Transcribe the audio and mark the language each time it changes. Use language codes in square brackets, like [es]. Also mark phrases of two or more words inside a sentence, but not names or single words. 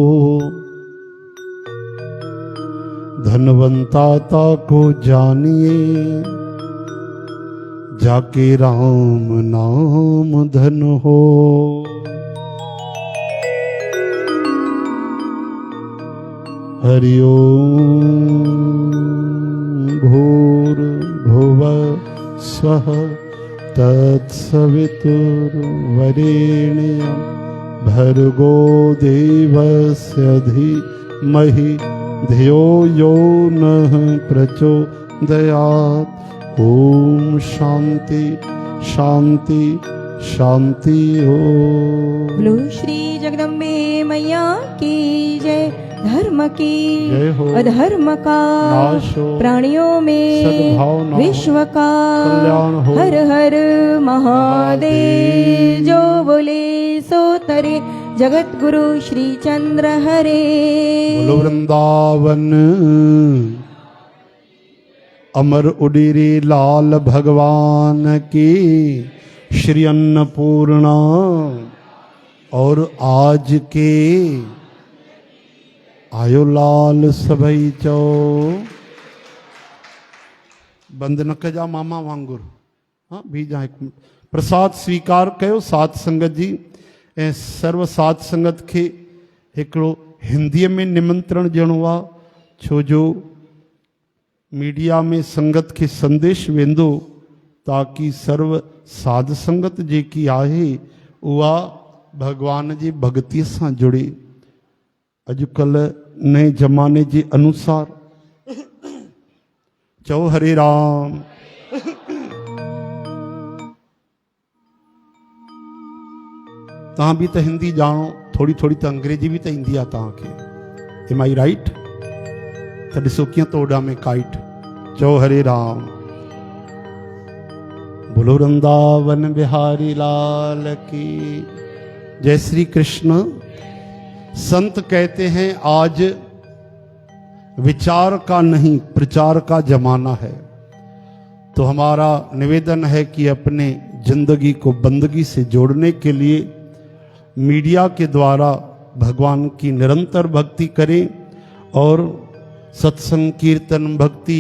[hi] धनवंता ताको जानिए, जाके राम नाम धन हो। हरि ओम। [sa] भूर भुवः स्वः तत्सवितुर्वरेण्यं भर्गो देवस्य धीमहि धियो यो नः प्रचोदयात्। [hi] ओम शांति शांति शांति ओम। बोलो श्री जगदम्बे मैया की जय। धर्म की जय हो। अधर्म का नाश हो। प्राणियों में सद्भावना हो। विश्व का कल्याण हो। हर हर महादेव। जो बोले सो तरे जगत गुरु श्री चंद्र हरे। बोलो वृंदावन अमर उडीरी लाल भगवान की। [sd] श्री अन्नपूर्णा और आज के आयो लाल सभई चो। बंद न कजा मामा वांगुर। हाँ भी जाए प्रसाद स्वीकार कयो साध संगत जी। ऐं सर्व साध संगत के हिकिड़ो हिंदीअ में निमंत्रण ॾियणो आहे, छो जो मीडिया में संगत के संदेश वेंदो ताकि सर्व साध संगत जेकी आहे उहा भगवान जी भक्तीअ सां जुड़े। अॼुकल्ह नए ज़माने जे अनुसार चओ हरे राम। तव्हां बि त हिंदी ॼाणो, थोड़ी थोड़ी त अंग्रेजी बि त ईंदी आहे तव्हांखे। [en] Am I right? [sd] त ॾिसो कीअं थो उॾामे काइट। चओ हरे राम। [hi] बोलो वृंदावन बिहारी लाल की जय। श्री कृष्ण। संत कहते हैं आज विचार का नहीं प्रचार का जमाना है, तो हमारा निवेदन है कि अपने जिंदगी को बंदगी से जोड़ने के लिए मीडिया के द्वारा भगवान की निरंतर भक्ति करें और सत्संग कीर्तन भक्ति